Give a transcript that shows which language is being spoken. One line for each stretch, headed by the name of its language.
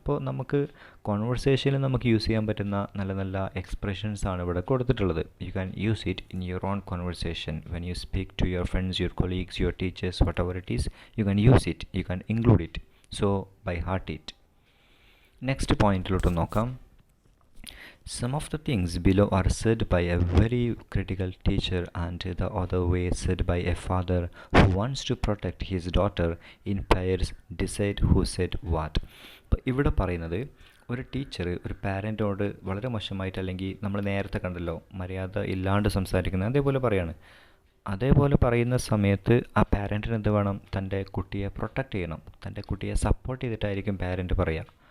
Malayalam: ഇപ്പോൾ നമുക്ക് കോൺവെർസേഷനിൽ നമുക്ക് യൂസ് ചെയ്യാൻ പറ്റുന്ന നല്ല നല്ല എക്സ്പ്രഷൻസ് ആണ് ഇവിടെ കൊടുത്തിട്ടുള്ളത്.
English: You can use it in your own conversation when you speak to your friends, your colleagues, your teachers, whatever it is, you can use it, you can include it. So by heart it. Next
Malayalam: പോയിന്റിലോട്ട് നോക്കാം.
English: Some of the things below are said by a very critical teacher and the other way said by a father who wants to protect his daughter in pairs decide who said what.
Malayalam: അപ്പോൾ ഇവിടെ പറയുന്നത് ഒരു teacher ഒരു പാരൻറ്റോട് വളരെ മോശമായിട്ട്, അല്ലെങ്കിൽ നമ്മൾ നേരത്തെ കണ്ടല്ലോ മര്യാദ ഇല്ലാണ്ട് സംസാരിക്കുന്നത്, അതേപോലെ പറയാണ്. അതേപോലെ പറയുന്ന സമയത്ത് ആ പാരൻറ്റിന് എന്ത് വേണം? തൻ്റെ കുട്ടിയെ പ്രൊട്ടക്റ്റ് ചെയ്യണം, തൻ്റെ കുട്ടിയെ സപ്പോർട്ട് ചെയ്തിട്ടായിരിക്കും പാരൻറ്റ് പറയുക.